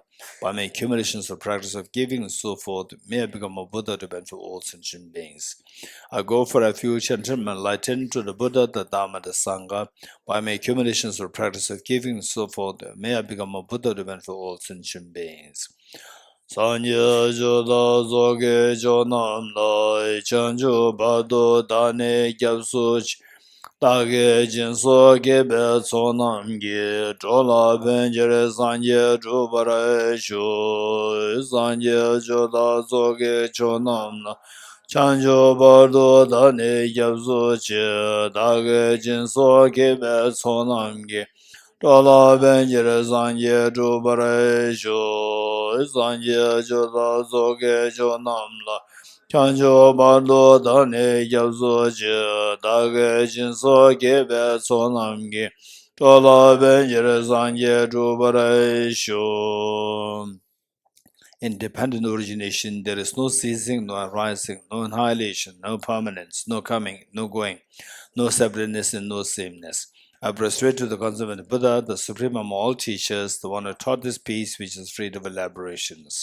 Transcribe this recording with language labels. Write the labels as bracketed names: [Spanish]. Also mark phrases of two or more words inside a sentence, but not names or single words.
[English] By my accumulations of practice of giving and so forth, may I become a Buddha to benefit all sentient beings. I go for refuge and turn my light to the Buddha, the Dharma, the Sangha. By my accumulations of practice of giving and so forth, may I become a Buddha to benefit all sentient beings. [Tibetan] སངས་རྒྱས་ཆོས་དང་ཚོགས་ཀྱི་མཆོག་རྣམས་ལ། བྱང་ཆུབ་བར་དུ་བདག་ནི་སྐྱབས་སུ་མཆི། བདག་གིས་སྦྱིན་སོགས་བགྱིས་པའི་བསོད་ནམས་ཀྱིས འགྲོ་ལ་ཕན་ཕྱིར་སངས་རྒྱས་འགྲུབ་པར་ཤོག། སངས་རྒྱས་ཆོས་དང་ཚོགས་ཀྱི་མཆོག་རྣམས་ལ བྱང་ཆུབ་བར་དུ་བདག་ནི་སྐྱབས་སུ་མཆི། བདག་གིས་སྦྱིན་སོགས་བགྱིས་པའི་བསོད་ནམས་ཀྱིས། འགྲོ་ལ་ཕན་ཕྱིར་སངས་རྒྱས་འགྲུབ་པར་ཤོག། སངས་རྒྱས་ཆོས་དང་ཚོགས་ཀྱི་མཆོག་རྣམས་ལ། བྱང་ཆུབ་བར་དུ་བདག་ནི་སྐྱབས་སུ་མཆི། བདག་གིས་སྦྱིན་སོགས་བགྱིས་པའི་བསོད་ནམས་ཀྱིས། འགྲོ་ལ་ཕན་ཕྱིར་སངས་རྒྱས་འགྲུབ་པར་ཤོག. [English] In dependent origination, there is no ceasing, no arising, no annihilation, no permanence, no coming, no going, no separateness, and no sameness. I prostrate to the concept of the Buddha, the supreme among all teachers, the one who taught this peace which is free of elaborations.